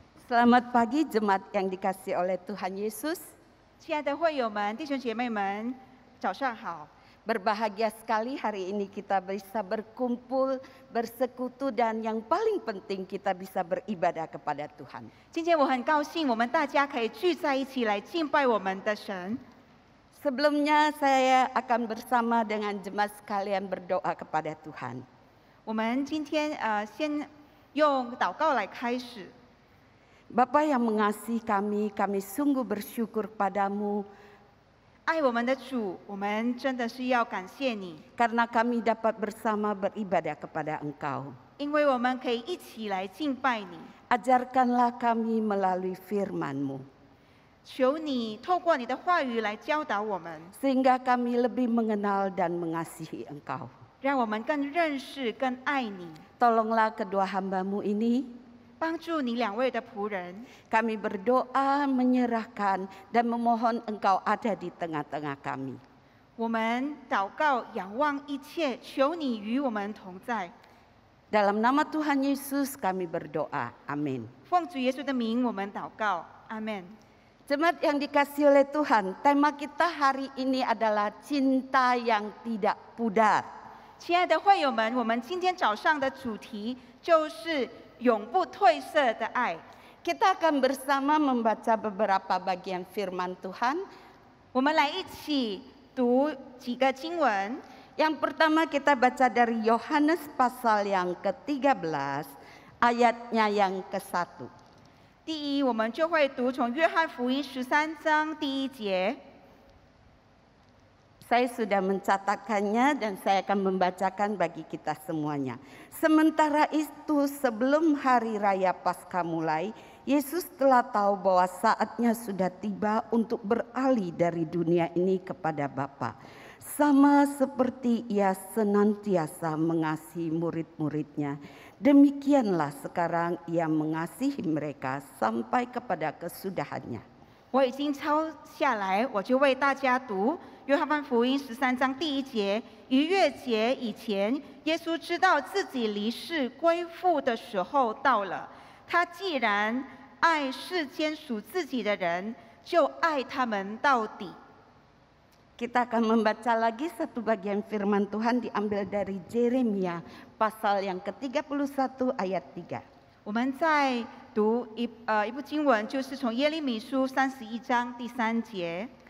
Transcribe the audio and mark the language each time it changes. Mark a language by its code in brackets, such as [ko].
[id] Selamat pagi jemaat yang dikasihi oleh Tuhan Yesus. [zh] 亲爱的会友们、弟兄姐妹们，早上好！ [id] Berbahagia sekali hari ini kita bisa berkumpul, bersekutu dan yang paling penting kita bisa beribadah kepada Tuhan. [zh] 今天我很高兴，我们大家可以聚在一起来敬拜我们的神。 [id] Sebelumnya saya akan bersama dengan jemaat sekalian berdoa kepada Tuhan. [zh] 我们今天先用祷告来开始。 [id] Bapa yang mengasihi kami, kami sungguh bersyukur padamu [zh] 爱我们的主，我们真的是要感谢你， [id] karena kami dapat bersama beribadah kepada Engkau. [zh] 因为我们可以一起来敬拜你。 [id] Ajarkanlah kami melalui firman-Mu, [zh] 求你透过你的话语来教导我们， [id] sehingga kami lebih mengenal dan mengasihi Engkau. [zh] 让我们更认识、更爱你。 [id] Tolonglah kedua hamba-Mu ini, [zh] 帮助你两位的仆人， [id] kami berdoa, menyerahkan dan memohon Engkau ada di tengah-tengah kami. [zh] 我们祷告、仰望一切，求你与我们同在。 [id] Dalam nama Tuhan Yesus kami berdoa, amin. [zh] 奉主耶稣的名，我们祷告，阿门。 [id] Jemaat yang dikasihi oleh Tuhan, tema kita hari ini adalah cinta yang tidak pudar. [zh] 亲爱的会友们，我们今天早上的主题就是永不褪色的爱。 [id] Kita akan bersama membaca beberapa bagian firman Tuhan. [zh] 我们来一起读几个经文。 [id] Yang pertama kita baca dari Yohanes pasal yang ke-13, ayatnya yang ke-1. [zh] 第一，我们就会读从约翰福音13章第1节。 [id] Saya sudah mencatatkannya dan saya akan membacakan bagi kita semuanya. Sementara itu sebelum hari raya Paskah mulai, Yesus telah tahu bahwa saatnya sudah tiba untuk beralih dari dunia ini kepada Bapa. Sama seperti Ia senantiasa mengasihi murid-muridnya, demikianlah sekarang Ia mengasihi mereka sampai kepada kesudahannya. [zh] 我已经抄下来，我就为大家读约翰福音13章第1节。逾越节以前，耶稣知道自己离世归父的时候到了。他既然爱世间属自己的人，就爱他们到底。 [id] Kita akan membaca lagi satu bagian firman Tuhan diambil dari Yeremia pasal yang ke-31 ayat 3. [zh] 我们再读一部经文，就是从耶利米书31章第3节。